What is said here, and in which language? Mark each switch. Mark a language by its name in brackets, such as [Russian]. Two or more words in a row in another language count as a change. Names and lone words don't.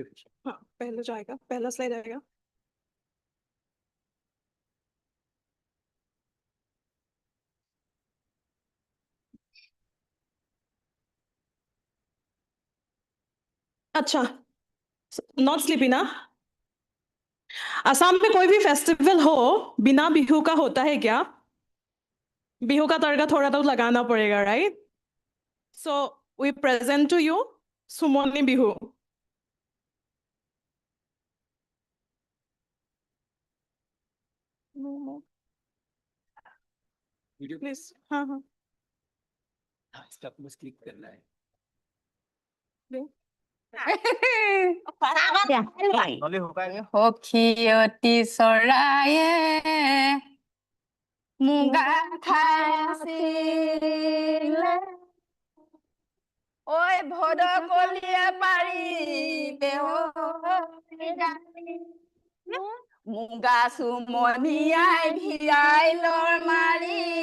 [Hindi] हाँ पहले जाएगा पहला स्लाइड आएगा अच्छा [English] not sleepy [Hindi] ना असम में कोई भी फेस्टिवल हो बिना बिहू का होता है क्या बिहू का तड़का थोड़ा तो लगाना पड़ेगा [English] right so we present to you [Hindi] सुमनी बिहू वीडियो प्लीज हाँ हाँ स्टॉप बस क्लिक करना है [Assamese] সখীয়তী চৰায়ে মুগা খাই আছিলে ঐ ভদকলিয়ে পাৰি মুগা চুমনিয়াই ভিয়াই লৰ মাৰি